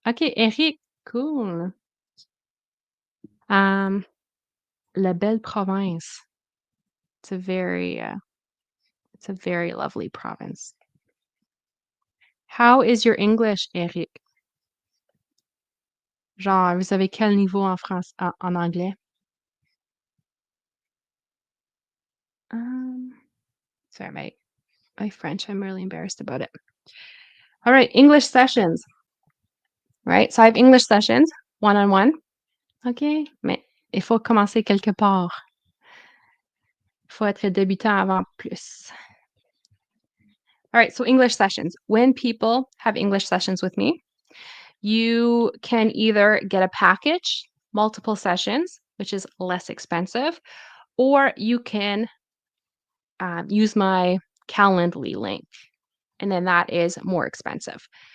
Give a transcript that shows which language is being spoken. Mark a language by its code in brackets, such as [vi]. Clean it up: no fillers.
[en] Okay, Eric, cool. Um, La belle province. It's a very, it's a very lovely province. How is your English, Eric? [fr] Genre, vous avez quel niveau en anglais? [en] Um, sorry, my French, I'm really embarrassed about it. All right, English sessions, right? So I have English sessions, one-on-one. [fr] OK, mais il faut commencer quelque part. Il faut être débutant avant plus. [en] All right, so English sessions. When people have English sessions with me, you can either get a package, multiple sessions, which is less expensive, or you can use my Calendly link, and then that is more expensive.